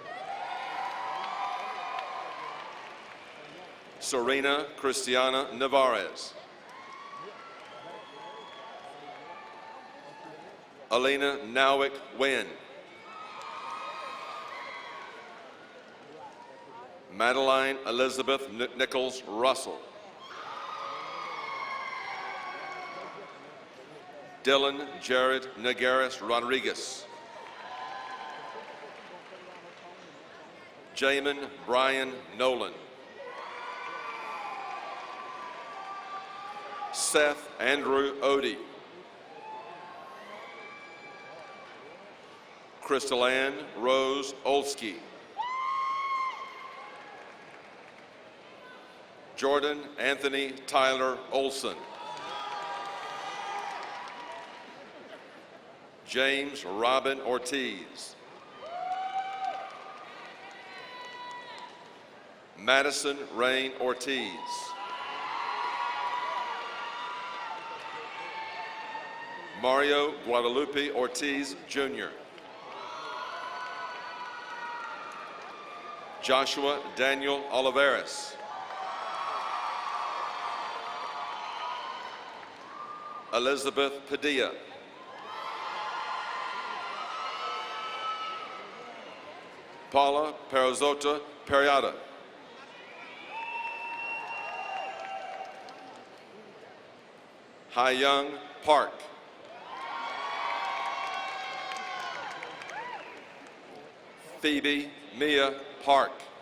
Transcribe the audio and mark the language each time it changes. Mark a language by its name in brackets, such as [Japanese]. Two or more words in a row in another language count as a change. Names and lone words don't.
[English] Serena Christiana Navarez. Alina Nowick Wynn. Madeline Elizabeth Nichols Russell. Dylan Jared Nagaris Rodriguez. Jamin Brian Nolan. Seth Andrew Odie. Crystal Ann Rose Olsky. Jordan Anthony Tyler Olson. James Robin Ortiz. Madison Rain Ortiz. Mario Guadalupe Ortiz, Jr. Joshua Daniel Olivares. Elizabeth Padilla. Paula Perazota Periata. Hai-Young Park. Phoebe Mia Park.